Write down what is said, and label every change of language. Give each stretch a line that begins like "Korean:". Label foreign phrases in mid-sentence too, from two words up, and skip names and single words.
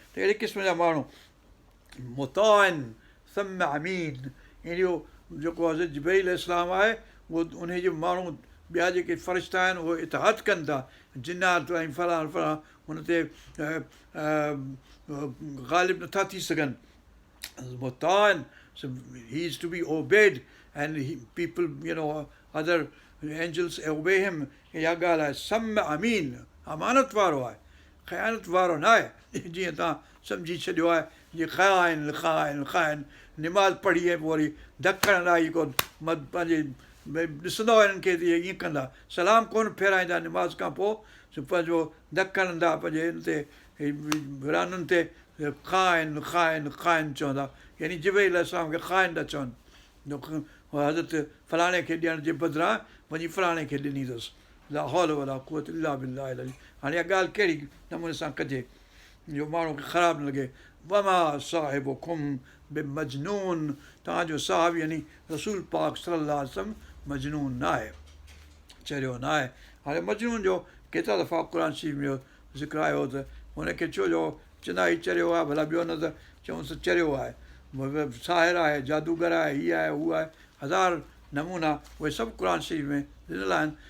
Sindhi: ته اهڙي قسم جا ماڻهو
Arabic: مطاعن ثم امين.
Sindhi: اهو جيڪو آهي، جبرائيل
Arabic: عليه السلام
Sindhi: آهي، اهو ان جي ماڻهو، ٻيا جيڪي فرشتا آهن، اهي اطاعت ڪن ٿا، جنات ۽ فلاڻا، فلاڻا، هن تي، ا، ا، غالب نٿا ٿي سگهن. مطاعن،
English: so he is to be obeyed, and he, people, you know, other angels obey him.
Sindhi: اها ڳالهه آهي،
Arabic: سم امين،
Sindhi: امانت وارو آهي، خيانت وارو نه آهي. جيئن توهان سمجهي ڇڏيو آهي، جيئن خائن، خائن، خائن، نماز پڙهي ۽ پوءِ وري ڌڪ هڻڻ لاءِ ڪو مت-، پنهنجي ڀئي ڏسندو هو هنن کي ته اهي ايئن ڪندا، سلام ڪون ڦيرائيندا نماز کان پوءِ، سو پنهنجو ڌڪ هڻندا پنهنجي هن تي، هي ويرانن تي، خائن، خائن، خائن چوندا، يعني جبريل
Arabic: عليه السلام
Sindhi: کي خائن ٿا چون. جو خ-، حضرت فلاڻي کي ڏيڻ جي بدران وڃي فلاڻي کي ڏني اٿس.
Arabic: لا حول ولا قوت الا بالله العلي.
Sindhi: هاڻي اها ڳالهه ڪهڙي نموني سان ڪجي، جو ماڻهو کي خراب نه لڳي؟
Arabic: وما صاحبكم بمجنون،
Sindhi: توهانجو صاحب، يعني رسول پاڪ
Arabic: صلي الله عليه وسلم،
Sindhi: مجنون نه آهي، چريو نه آهي. هاڻي مجنون جو ڪيترا دفعا قرآن شريف ۾ ذڪر آيو ته هنکي ڇو جو چنائي چريو آهي، ڀلا ٻيو نه ته چئون ته چريو آهي، ساحر آهي، جادوگر آهي، هيءَ آهي، هو آهي، هزار نمونا اهي سڀ قرآن شريف ۾ ڏنل آهن.